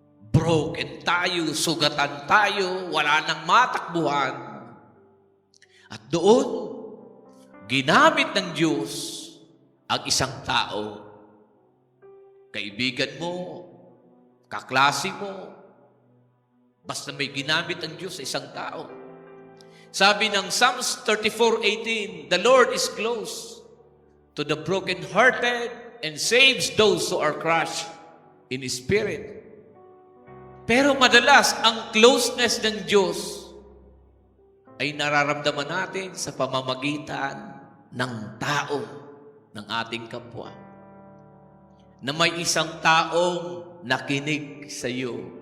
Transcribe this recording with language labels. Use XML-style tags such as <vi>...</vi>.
<tl>Broken tayo, sugatan tayo, wala nang matakbuhan. At doon, ginamit ng Diyos ang isang tao. Kaibigan mo, kaklase mo, basta may ginamit ang Diyos sa isang tao. Sabi ng</tl> <en>Psalms 34:18, the Lord is close to the brokenhearted and saves those who are crushed in spirit.</en> <tl>Pero madalas, ang closeness ng Diyos ay nararamdaman natin sa pamamagitan ng tao, ng ating kapwa. Na may isang taong nakinig sa iyo.</tl>